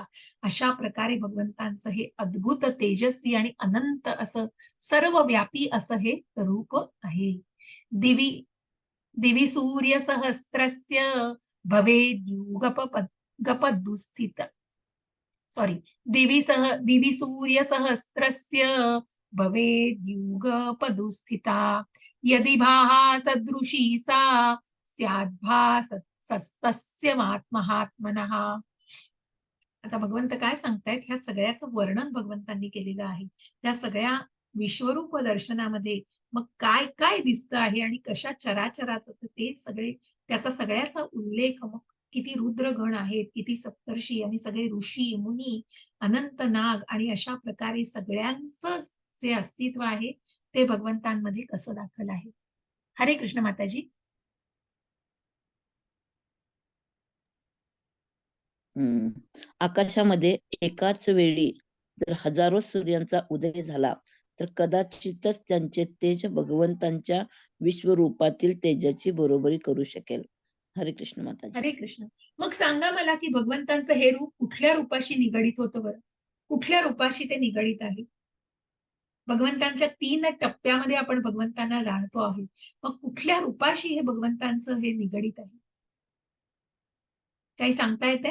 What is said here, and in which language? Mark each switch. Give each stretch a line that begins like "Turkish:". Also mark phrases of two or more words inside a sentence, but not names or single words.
Marathi: अशा प्रकारे भगवंतांचं हे अद्भुत तेजस्वी आणि अनंत असं सर्वव्यापी असं हे रूप आहे.
Sanskrit: दिवी सूर्य सहस्त्रस्य भवेद्युगपदुस्थित दिवी सूर्य सहस्त्रस्य भवेद्युगपदुस्थिता यदि भाः सदृशी सा स्याद्भासस्तस्य महात्मनः.
Marathi: आता भगवंत काय सांगतायत, ह्या सगळ्याचं वर्णन भगवंतांनी केलेलं आहे. त्या सगळ्या विश्वरूप दर्शनामध्ये मग काय काय दिसतं आहे आणि कशा चराचराचं, ते सगळे त्याचा सगळ्याचा उल्लेख, मग किती रुद्रगण आहेत, किती सप्तर्षी आणि सगळे ऋषी मुनी, अनंत नाग आणि अशा प्रकारे सगळ्यांचं जे अस्तित्व आहे ते भगवंतांमध्ये कसं दाखल आहे. हरे कृष्ण माताजी. आकाशामध्ये एकाच वेळी जर हजारो सूर्यांचा उदय झाला तर कदाचितच त्यांचे तेज भगवंतांच्या विश्वरूपातील तेजाची बरोबरी करू शकेल. हरे कृष्ण माताजी. हरे कृष्ण. मग सांगा मला की भगवंतांचं हे रूप कुठल्या रूपाशी निगडीत होतं बरं? कुठल्या रूपाशी ते निगडीत आहे? भगवंतांच्या 3 टप्प्यामध्ये आपण भगवंतांना जाणतो आहोत. मग कुठल्या रूपाशी हे भगवंतांचं हे निगडीत आहे? काही सांगता येतंय?